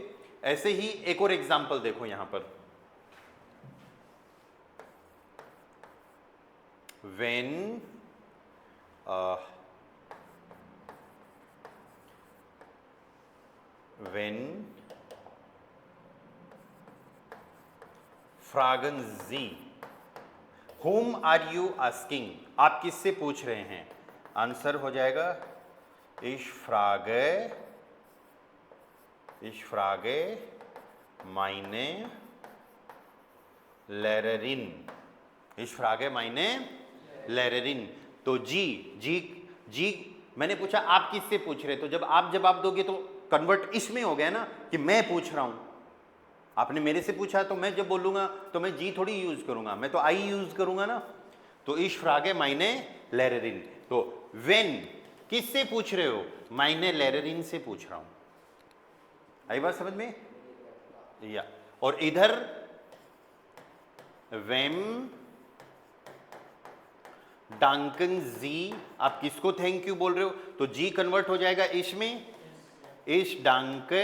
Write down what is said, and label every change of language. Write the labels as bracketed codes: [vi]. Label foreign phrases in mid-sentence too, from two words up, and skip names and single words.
[hi] ऐसे ही एक और एग्जांपल देखो यहां पर, [de] when fragen Sie [en] whom are you asking, [hi] आप किससे पूछ रहे हैं, आंसर हो जाएगा ich [de] frage meine Lehrerin, ich frage meine Lehrerin। [hi] तो जी मैंने पूछा आप किससे पूछ रहे, तो जब आप जवाब दोगे तो कन्वर्ट इसमें हो गया ना कि मैं पूछ रहा हूं, आपने मेरे से पूछा तो मैं जब बोलूंगा तो मैं जी थोड़ी यूज करूंगा, मैं तो [en] I use [hi] करूंगा ना, तो [de] ich frage meine Lehrerin। [hi] तो when किससे पूछ रहे हो, [de] meine Lehrerin [hi] से पूछ रहा हूं, आई बात समझ में, या और इधर [de] wem danken Sie, [hi] आप किसको [en] thank you [hi] बोल रहे हो, तो जी कन्वर्ट हो जाएगा इश में, [de] ich danke.